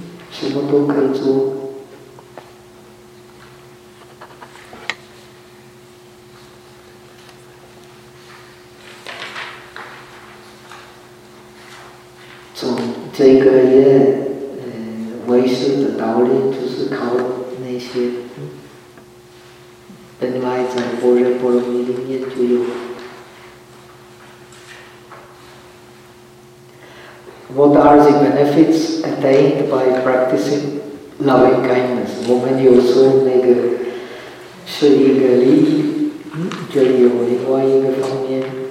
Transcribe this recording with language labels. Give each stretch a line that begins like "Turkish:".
Chinese: 什么都可以做，从这个也维持的道理，就是靠那些本来在般若波罗蜜里面就有。
English: What are the benefits attained by practicing loving kindness?
Chinese: 我们有说那个是一个利益，这里有另外一个方面。